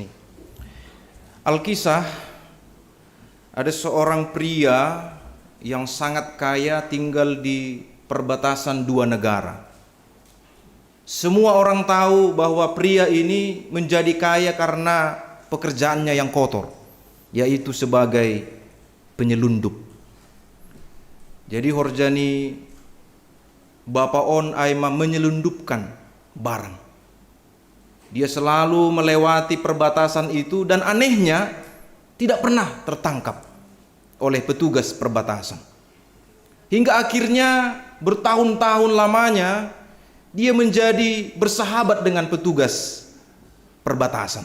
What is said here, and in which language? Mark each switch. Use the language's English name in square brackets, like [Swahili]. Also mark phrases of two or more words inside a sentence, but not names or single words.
[Indonesian] Alkisah, ada seorang pria yang sangat kaya tinggal di perbatasan dua negara. Semua orang tahu bahwa pria ini menjadi kaya karena pekerjaannya yang kotor, yaitu sebagai penyelundup. [Batak Simalungun] Jadi horjani Bapak on aima [Indonesian] menyelundupkan barang. Dia selalu melewati perbatasan itu dan anehnya tidak pernah tertangkap oleh petugas perbatasan. Hingga akhirnya bertahun-tahun lamanya dia menjadi bersahabat dengan petugas perbatasan.